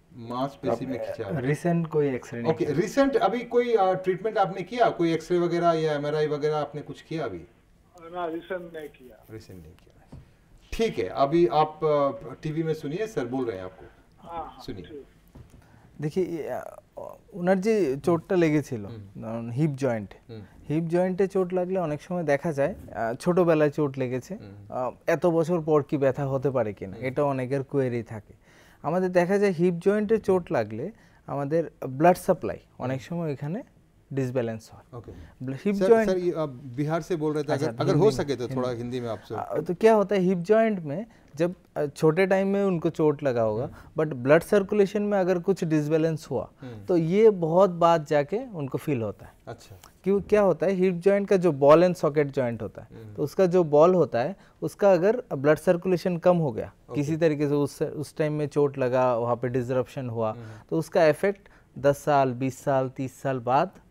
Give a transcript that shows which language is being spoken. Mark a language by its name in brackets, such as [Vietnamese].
[Hindi] मांसपेशी में खिंचाव। रिसेंट कोई एक्सरे नहीं? ओके, रिसेंट अभी कोई ट्रीटमेंट आपने किया? कोई एक्सरे वगैरह या एमआरआई वगैरह आपने कुछ किया अभी? ना, रिसेंट नहीं किया। रिसेंट नहीं किया, ठीक है। अभी आप टीवी में सुनिए, सर बोल रहे हैं आपको, सुनिए। देखिए, [Bangla] ওনার যে চোটটা লেগেছিল হিপ জয়েন্টে চোট লাগলে অনেক সময় দেখা যায় ছোটবেলায় চোট লেগেছে, এত বছর পর কি ব্যথা হতে পারে কিনা, এটা অনেকের কোয়েরি থাকে। আমাদের দেখা যায় হিপ জয়েন্টে চোট লাগলে আমাদের ব্লাড সাপ্লাই অনেক সময় এখানে [Hindi] डिसबैलेंस हो। ओके, हिप जॉइंट सर ये बिहार से बोल रहे थे, अगर हो सके तो थोड़ा हिंदी में आपसे। तो क्या होता है हिप जॉइंट में, जब छोटे टाइम में उनको चोट लगा होगा, बट ब्लड सर्कुलेशन में अगर कुछ डिसबैलेंस हुआ तो ये बहुत बाद जाके उनको फील होता है। अच्छा, क्यों? क्या होता है हिप जॉइंट का जो बॉल एंड सॉकेट जॉइंट होता है, तो उसका जो बॉल होता है उसका अगर ब्लड सर्कुलेशन कम हो गया किसी तरीके से, उस टाइम में चोट लगा, वहाँ पे डिसरप्शन हुआ, तो उसका इफेक्ट 10 साल 20 साल 30 साल बाद,